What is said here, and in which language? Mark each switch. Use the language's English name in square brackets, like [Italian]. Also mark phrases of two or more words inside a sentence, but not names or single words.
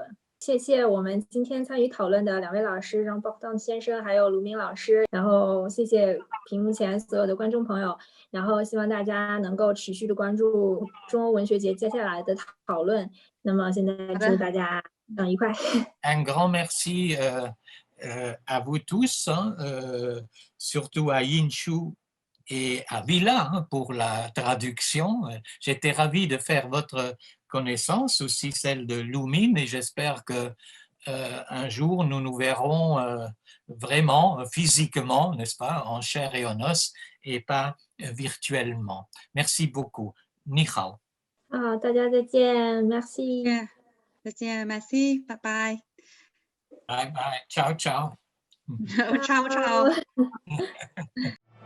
[Chinese] 谢谢我们今天参与讨论的两位老师，让鲍当先生还有卢明老师，然后谢谢屏幕前所有的观众朋友，然后希望大家能够持续的关注中欧文学节接下来的讨论。那么现在祝大家愉快。 [French] Un grand merci à vous tous, hein, surtout à Yinshu et à Villa hein, pour la traduction. J'étais ravi de faire votre connaissance, aussi celle de Lumine, et j'espère que un jour nous nous verrons vraiment physiquement, n'est-ce pas, en chair et en os, et pas virtuellement. Merci beaucoup. [Chinese] 你好. 好，大家再见 ，Merci。再见 ，Merci， 拜拜。 [English] Bye bye. [Italian] Ciao ciao. ciao ciao。